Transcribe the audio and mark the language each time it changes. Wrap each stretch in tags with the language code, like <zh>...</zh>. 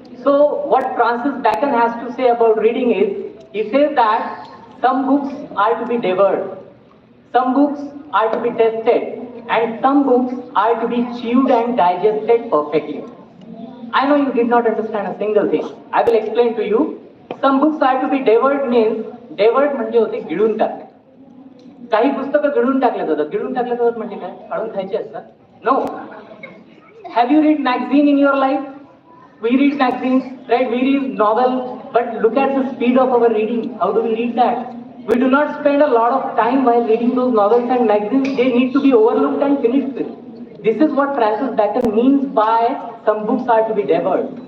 <en>So what Francis Bacon has to say about reading is, he says that some books are to be devoured, some books are to be tested, and some books are to be chewed and digested perfectly. I know you did not understand a single thing. I will explain to you. Some books are to be devoured means devoured</en> <mr>म्हणजे होते गिळून टाकणे. काही पुस्तकं गिळून टाकले जातात. गिळून टाकले जातात म्हणजे काय? काढून खायचे असतात?</mr> <en>No. Have you read magazine in your life? We read magazines, right? We read novels, but look at the speed of our reading. How do we read that? We do not spend a lot of time while reading those novels and magazines. They need to be overlooked and finished with. This is what Francis Bacon means by some books are to be devoured.</en>